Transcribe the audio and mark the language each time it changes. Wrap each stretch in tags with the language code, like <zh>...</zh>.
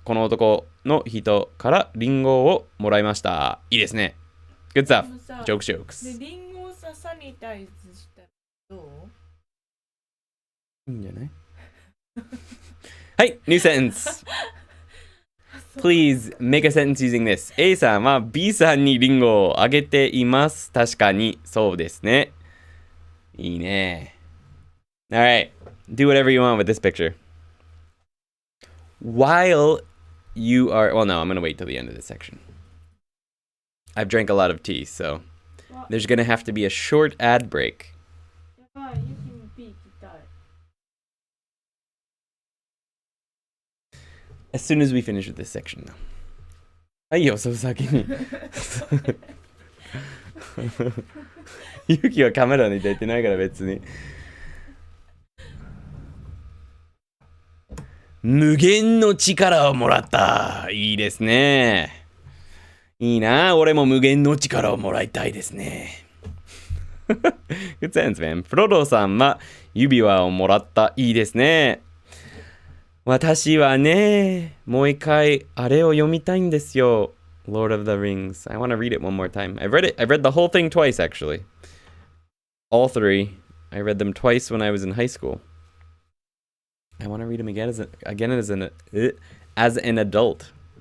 <ja>この男の人からリンゴをもらいました。いいですね。</ja> <en>Good stuff. Jokes.</en> <ja>リンゴをさ、サニタイズしたらどう？いいんじゃない？</ja> <en>はい、new sentence. Please make a sentence using this.</en> <ja>A さんは B さんにリンゴをあげています。確かに、そうですね。いいね。</ja> <en>Alright, do whatever you want with this picture. While you are... Well, no, I'm going to wait till the end of this section. I've drank a lot of tea, so there's going to have to be a short ad break.</en> <ja>やばい、ユキもピー聞きたい。</ja> <en>As soon as we finish with this section, though.</en> <ja>はいよ、そう先に。ユキはカメラに出てないから別に。無限の力をもらった。いいですね。いいな。俺も無限の力をもらいたいですね。</ja> <en>Good sense, man.</en> <ja>フロロさんは指輪をもらった。いいですね。私はね、もう一回あれを読みたいんですよ。</ja> <en>Lord of the Rings. I want to read it one more time. I've read the whole thing twice, actually. All three. I read them twice when I was in high school. I want to read them again as an adult.</en>